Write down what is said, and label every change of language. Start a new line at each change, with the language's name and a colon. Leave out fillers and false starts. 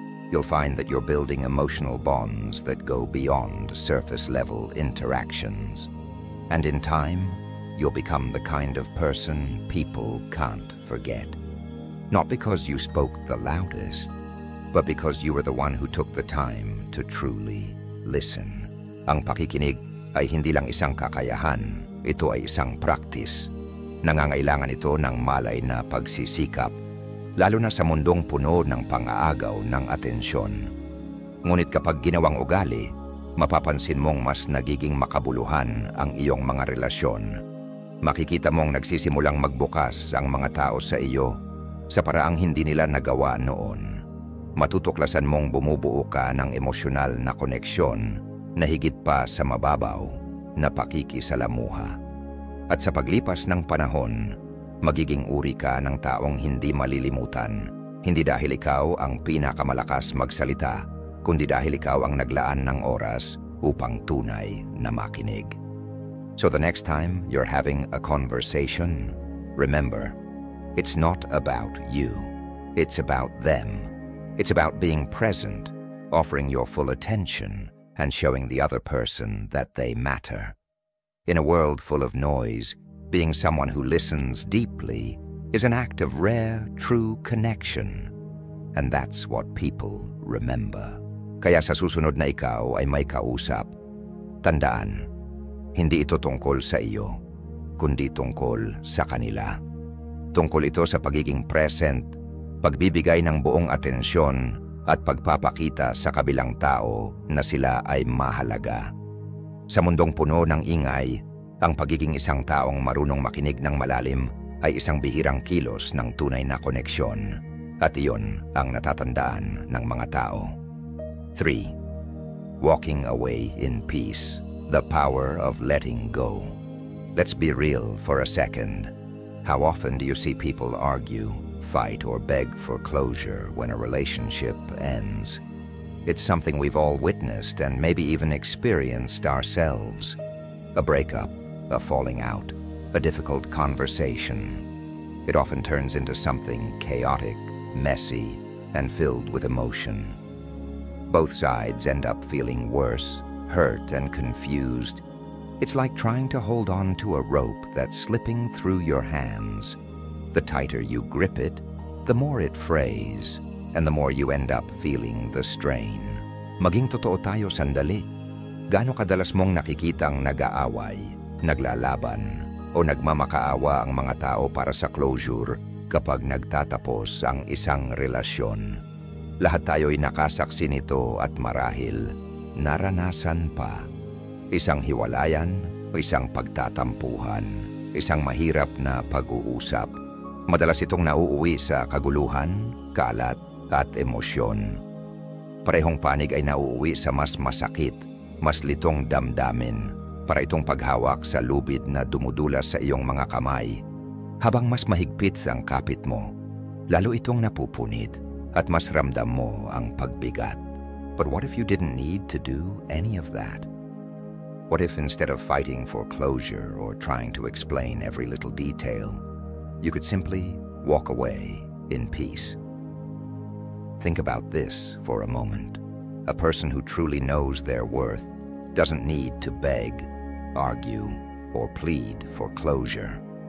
English: You'll find that you're building emotional bonds that go beyond surface-level interactions. And in time, you'll become the kind of person people can't forget. Not because you spoke the loudest, but because you were the one who took the time to truly listen.
Filipino: Ang pakikinig ay hindi lang isang kakayahan, ito ay isang practice. Nangangailangan ito ng malay na pagsisikap, lalo na sa mundong puno ng pang-aagaw ng atensyon. Ngunit kapag ginawang ugali, mapapansin mong mas nagiging makabuluhan ang iyong mga relasyon. Makikita mong nagsisimulang magbukas ang mga tao sa iyo sa paraang hindi nila nagawa noon. Matutuklasan mong bumubuo ka ng emosyonal na koneksyon na higit pa sa mababaw na pakikisalamuha. At sa paglipas ng panahon, magiging uri ka ng taong hindi malilimutan, hindi dahil ikaw ang pinakamalakas magsalita, kundi dahil ikaw ang naglaan ng oras upang tunay na makinig.
English: So the next time you're having a conversation, remember, it's not about you. It's about them. It's about being present, offering your full attention, and showing the other person that they matter. In a world full of noise, being someone who listens deeply is an act of rare, true connection. And that's what people remember.
Filipino: Kaya sa susunod na ikaw ay may kausap, tandaan, hindi ito tungkol sa iyo, kundi tungkol sa kanila. Tungkol ito sa pagiging present, pagbibigay ng buong atensyon at pagpapakita sa kabilang tao na sila ay mahalaga. Sa mundong puno ng ingay, ang pagiging isang taong marunong makinig ng malalim ay isang bihirang kilos ng tunay na koneksyon, at iyon ang natatandaan ng mga tao. 3.
English: Walking away in peace, the power of letting go. Let's be real for a second. How often do you see people argue, fight, or beg for closure when a relationship ends? It's something we've all witnessed and maybe even experienced ourselves. A breakup, a falling out, a difficult conversation. It often turns into something chaotic, messy, and filled with emotion. Both sides end up feeling worse, hurt, and confused. It's like trying to hold on to a rope that's slipping through your hands. The tighter you grip it, the more it frays, and the more you end up feeling the strain.
Filipino: Maging totoo tayo sandali. Gaano kadalas mong nakikitang nag-aaway, naglalaban, o nagmamakaawa ang mga tao para sa closure kapag nagtatapos ang isang relasyon? Lahat tayo'y nakasaksi nito at marahil naranasan pa. Isang hiwalayan, isang pagtatampuhan, isang mahirap na pag-uusap. Madalas itong nauuwi sa kaguluhan, kalat, at emosyon. Parehong panig ay nauuwi sa mas masakit, mas litong damdamin, para itong paghawak sa lubid na dumudulas sa iyong mga kamay. Habang mas mahigpit ang kapit mo, lalo itong napupunit at mas ramdam mo ang pagbigat.
English: But what if you didn't need to do any of that? What if instead of fighting for closure or trying to explain every little detail, you could simply walk away in peace? Think about this for a moment. A person who truly knows their worth doesn't need to beg, argue, or plead for closure.